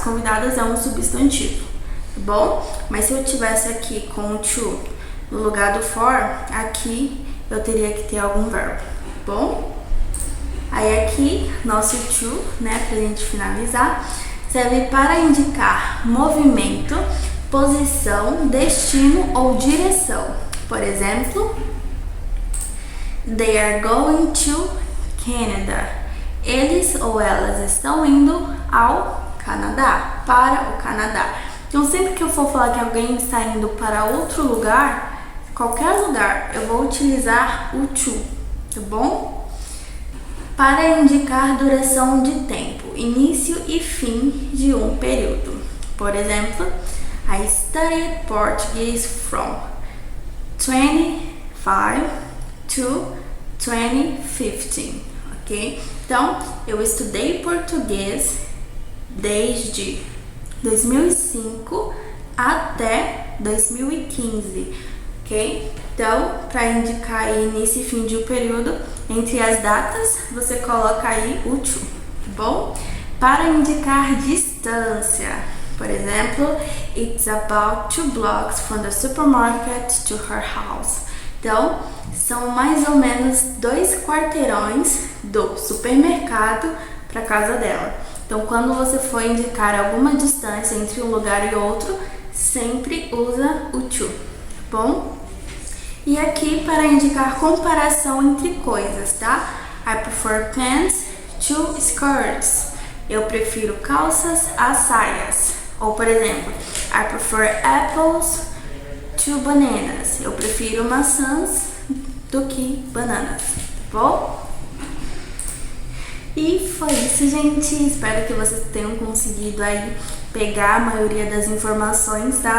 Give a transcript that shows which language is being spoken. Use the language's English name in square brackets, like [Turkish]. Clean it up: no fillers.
[Portuguese] Convidados é um substantivo, tá bom? Mas se eu tivesse aqui com o to no lugar do for, aqui eu teria que ter algum verbo, tá bom? Aí aqui, nosso to, né, pra gente finalizar, serve para indicar movimento, posição, destino ou direção. Por exemplo, [English] they are going to Canada. [Portuguese] Eles ou elas estão indo ao Canadá, para o Canadá. Então, sempre que eu for falar que alguém está indo para outro lugar, qualquer lugar, eu vou utilizar o to, tá bom? Para indicar duração de tempo, início e fim de um período. Por exemplo, [English] I studied Portuguese from 25 to 2015, ok? [Portuguese] Então, eu estudei português desde 2005 até 2015, ok? Então, para indicar aí início e fim de um período, entre as datas, você coloca aí o to, tá bom? Para indicar distância, por exemplo, [English] it's about 2 blocks from the supermarket to her house. [Portuguese] Então, são mais ou menos 2 quarteirões do supermercado para casa dela. Então, quando você for indicar alguma distância entre um lugar e outro, sempre usa o to, tá bom? E aqui para indicar comparação entre coisas, tá? [English] I prefer pants to skirts. [Portuguese] Eu prefiro calças a saias. Ou, por exemplo, [English] I prefer apples to bananas. [Portuguese] Eu prefiro maçãs do que bananas, tá bom? E foi isso, gente. Espero que vocês tenham conseguido aí pegar a maioria das informações, tá?